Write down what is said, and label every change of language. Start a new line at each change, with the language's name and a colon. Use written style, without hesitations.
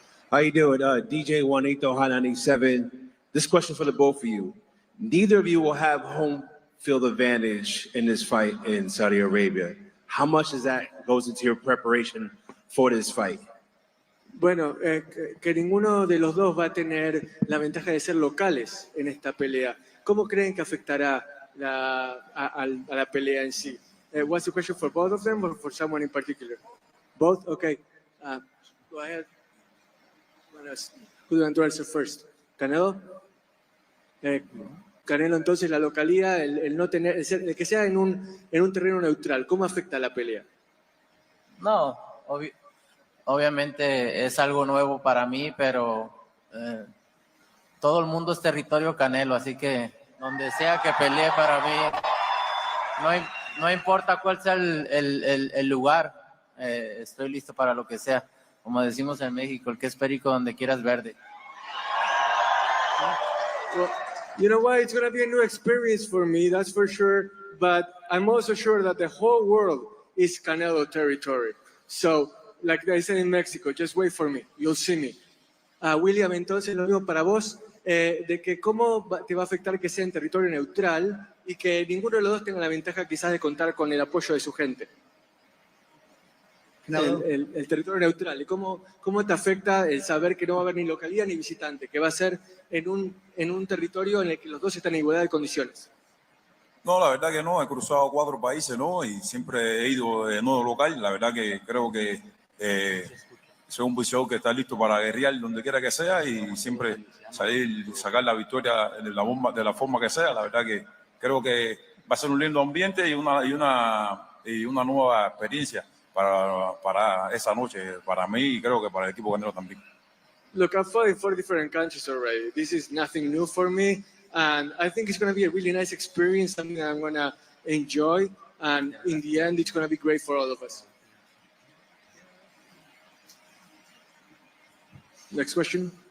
English: How you doing? DJ Juanito Hot 97. This question for the both of you. Neither of you will have home field advantage in this fight in Saudi Arabia. How much does that goes into your preparation for this fight?
Spanish: Bueno, que ninguno de los dos va a tener la ventaja de ser locales en esta pelea. ¿Cómo creen que afectará a la pelea en sí?
English: What's the question for both of them or for someone in particular? Both? Okay. Go ahead. Who do you want to answer first? Canelo?
Spanish: Canelo, entonces la localidad, el no tener, el que sea en un terreno neutral, ¿cómo afecta la pelea? No, obviamente es algo nuevo para mí, pero todo el mundo es territorio Canelo, así que donde sea que pelee para mí, no importa cuál sea el lugar, estoy listo para lo que sea. Como decimos en México, el que es perico donde quieras verde.
English: Well, you know what? It's going to be a new experience for me, that's for sure. But I'm also sure that the whole world is Canelo territory. So, like I said in Mexico, just wait for me. You'll see me.
Spanish: William, entonces lo mismo para vos, de que cómo te va a afectar que sea en territorio neutral y que ninguno de los dos tenga la ventaja quizás de contar con el apoyo de su gente. El territorio neutral, y cómo te afecta el saber que no va a haber ni localidad ni visitante, que va a ser en un territorio en el que los dos están en igualdad de condiciones. No, la verdad que no, he cruzado 4 países, ¿no? Y siempre he ido de modo local. La verdad que creo que soy un boxeador que está listo para guerrear donde quiera que sea y siempre sacar la victoria de la forma que sea. La verdad que creo que va a ser un lindo ambiente y una nueva experiencia para esa noche, para mí y creo que para el equipo Canelo también.
English: Look, I've fought in 4 different countries already. This is nothing new for me. And I think it's going to be a really nice experience, something that I'm going to enjoy. And in the end, it's going to be great for all of us. Next question.